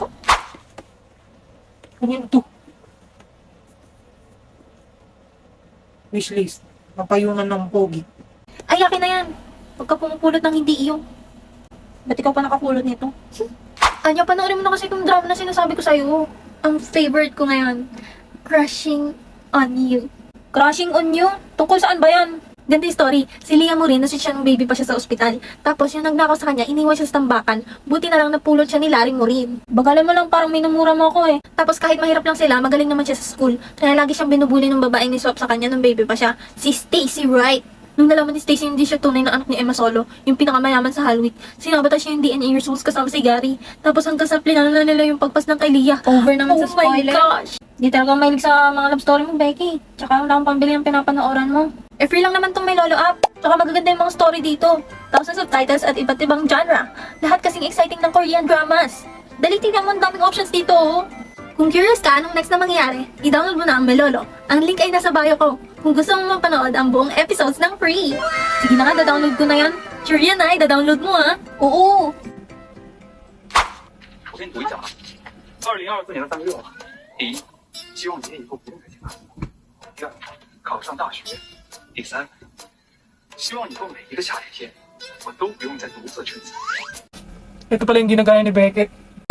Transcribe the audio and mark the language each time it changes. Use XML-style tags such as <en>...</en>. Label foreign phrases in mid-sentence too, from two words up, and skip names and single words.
<tl>Ano yun to? Wishlist. Mapayungan ng pogi. Ay, akin na yan. Huwag ka pumupulot ng hindi iyo. Ba't ikaw pa nakapulot nito? Anya, panoorin mo na kasi itong drama na sinasabi ko sa'yo. Ang favorite ko ngayon. Crushing on You. Crushing on You? Tungkol saan ba yan? Ganda yung story. Si Lia Morin, nasi siya nung baby pa siya sa ospital. Tapos yung nagnakaw sa kanya, iniwan siya sa tambakan. Buti na lang napulot siya ni Larry Morin. Bagalan mo lang, parang minumura mo ako eh. Tapos kahit mahirap lang sila, magaling naman siya sa school. Kaya lagi siyang binubuli ng babaeng ni Swap sa kanya nung baby pa siya. Si Stacy Wright. Nung nalaman ni Stacy hindi siya tunay na anak ni Emma Solo, yung pinakamayaman sa Hallweek, sinabata siya yung DNA results kasama si Gary. Tapos hanggang sa plano na nila yung pagpas ng kay Lia. Over naman sa spoiler.</tl> <en>Oh my gosh!</en> <tl>Di talaga mahilig sa mga</tl> <en>love story</en> <tl>mo, Becky. Tsaka wala akong pambili ng pinapanooran mo. Eh, free lang naman tong may lolo app. Tsaka magaganda yung mga story dito.</tl> <en>Thousands of titles</en> <tl>at iba't ibang</tl> <en>genre.</en> <tl>Lahat kasing exciting ng</tl> <en>Korean dramas.</en> <tl>Dali, tignan mo, ang daming options dito, oh. Kung curious ka anong next na mangyari, i-download mo na ang Melolo. Ang link ay nasa bio ko. Kung gusto mo mapanood ang buong episodes ng free. Sige na nga, da-download ko na yan. Sure yan ay, da-download mo ah. Oo.</tl> <zh>我跟你读一讲啊，2024年的3月6号，第一，希望你以后不用再听他；第二，考上大学；第三，希望以后每一个夏天天，我都不用再独自撑伞。</zh> <tl>Ito pala yung ginagaya ni Beckett.</tl>